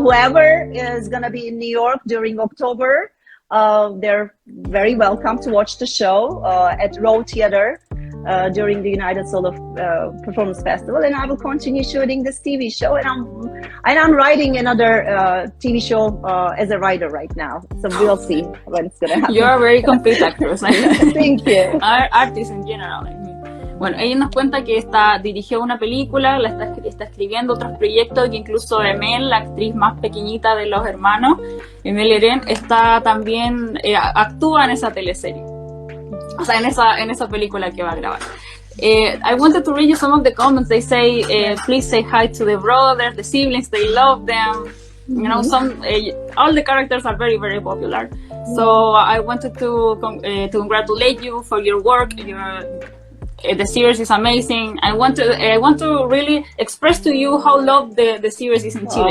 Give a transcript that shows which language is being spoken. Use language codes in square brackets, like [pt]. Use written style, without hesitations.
[en] Whoever is gonna be in New York during October, they're very welcome to watch the show at Row Theater during the United Solo Performance Festival. And I will continue shooting this TV show, and I'm writing another TV show as a writer right now. So we'll see when it's gonna happen. You're a very complete actress. Thank you. Artist in general. [es] Bueno, ella nos cuenta que dirigió una película, está escribiendo otros proyectos, que incluso Emel, la actriz más pequeñita de los hermanos, Emel Eren, también actúa en esa teleserie. O sea, en esa película que va a grabar. [en] I wanted to read you some of the comments. They say, please say hi to the brothers, the siblings, they love them. You know, all the characters are very, very popular. So I wanted to congratulate you for your work. The series is amazing. I want to really express to you how loved the series is in Chile.